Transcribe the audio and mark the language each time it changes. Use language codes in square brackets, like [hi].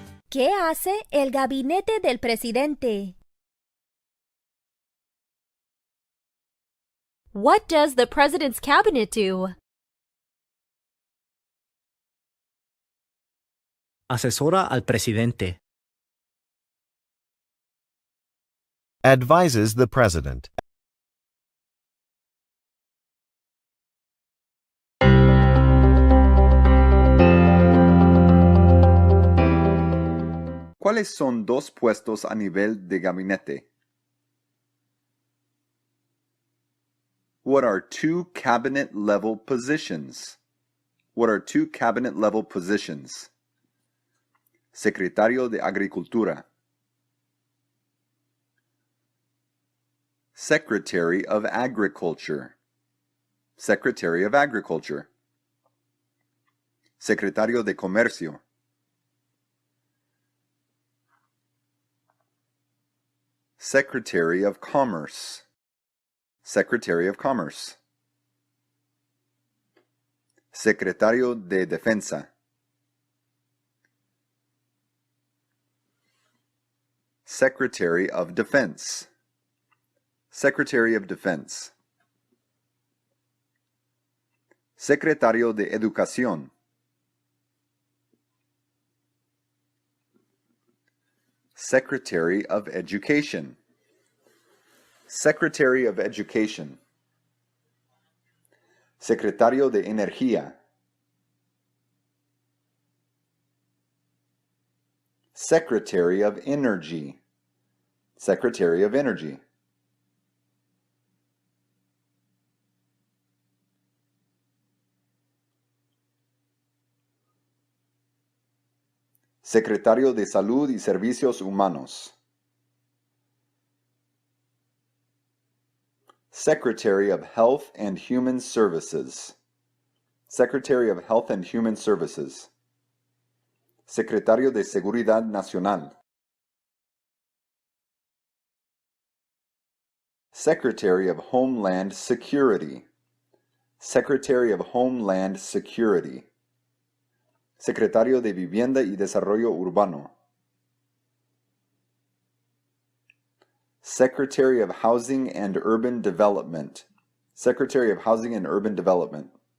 [es] ¿Qué hace el gabinete del presidente? [en] What does the president's cabinet do? [es] Asesora al presidente. [en] Advises the president. [es] ¿Cuáles son dos puestos a nivel de gabinete? [en] What are two cabinet-level positions? What are two cabinet-level positions? [es] Secretario de Agricultura. [en] Secretary of Agriculture. Secretary of Agriculture. [es] Secretario de Comercio. [en] Secretary of Commerce. Secretary of Commerce. [es] Secretario de Defensa. [en] Secretary of Defense. Secretary of Defense. [es] Secretario de Educación. [en] Secretary of Education. Secretary of Education. [es] Secretario de Energía. [en] Secretary of Energy. Secretary of Energy. [es] Secretario de Salud y Servicios Humanos. [en] Secretary of Health and Human Services. Secretary of Health and Human Services. [es] Secretario de Seguridad Nacional. [en] Secretary of Homeland Security. Secretary of Homeland Security. [es] Secretario de Vivienda y Desarrollo Urbano. [en] Secretary of Housing and Urban Development. Secretary of Housing and Urban Development.